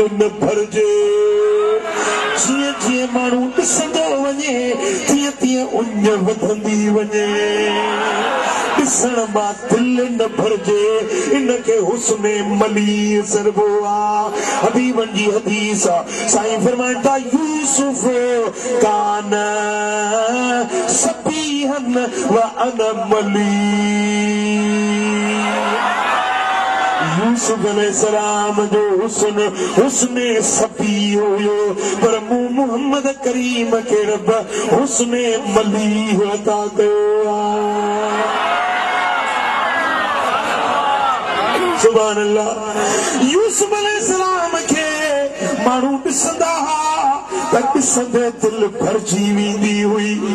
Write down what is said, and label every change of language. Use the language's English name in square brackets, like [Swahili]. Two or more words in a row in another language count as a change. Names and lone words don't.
[Sindhi] न भरिजे जीअं जीअं माण्हू ॾिसंदो वञे तीअं तीअं उञ वधंदी वञे ॾिसण मां दिलि न भरिजे इनखे हुस्न मलीह सॾिबो आहे हबीबनि जी हदीस आहे साईं फरमाइनि था [Arabic] يوسف كان صبيحا وأنا [Sindhi] मलीह यूसुफ अलैहिस्सलाम जो हुस्न हुस्न सतीह हुयो पर मूं मुहम्मद करीम खे रब हुस्न मलीह अता कयो आहे [Arabic] سبحان الله [Sindhi] यूसुफ अलैहिस्सलाम खे माण्हू ॾिसंदा हुआ त ॾिसंदे दिलि भरिजी वेंदी हुई